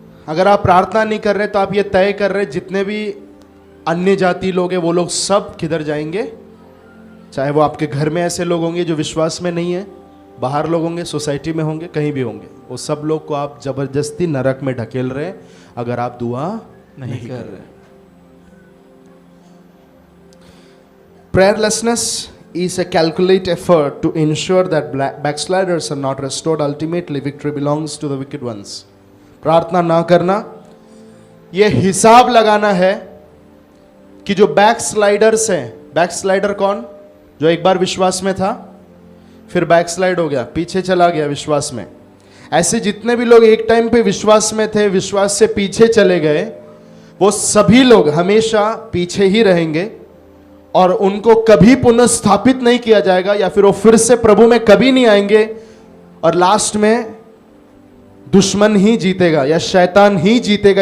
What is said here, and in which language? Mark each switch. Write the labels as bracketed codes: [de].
[hi] अगर आप प्रार्थना नहीं कर रहे तो आप ये तय कर रहे जितने भी अन्य जाति लोग हैं वो लोग सब किधर जाएंगे. चाहे वो आपके घर में ऐसे लोग होंगे जो विश्वास में नहीं है, बाहर लोग होंगे, सोसाइटी में होंगे, कहीं भी होंगे, वो सब लोग को आप जबरदस्ती नरक में ढकेल रहे अगर आप दुआ नहीं कर रहे. [en] Prayerlessness is a calculated effort to ensure that backsliders are not restored. Ultimately, victory belongs to the wicked ones. [hi] प्रार्थना ना करना ये हिसाब लगाना है कि जो बैकस्लाइडर्स हैं, बैकस्लाइडर कौन? जो एक बार विश्वास में था फिर बैकस्लाइड हो गया, पीछे चला गया विश्वास में. ऐसे जितने भी लोग एक टाइम पे विश्वास में थे, विश्वास से पीछे चले गए, वो सभी लोग हमेशा पीछे ही रहेंगे और उनको कभी पुनर्स्थापित नहीं किया जाएगा, या फिर वो फिर से प्रभु में कभी नहीं आएंगे और लास्ट में दुश्मन ही जीतेगा या शैतान ही जीतेगा.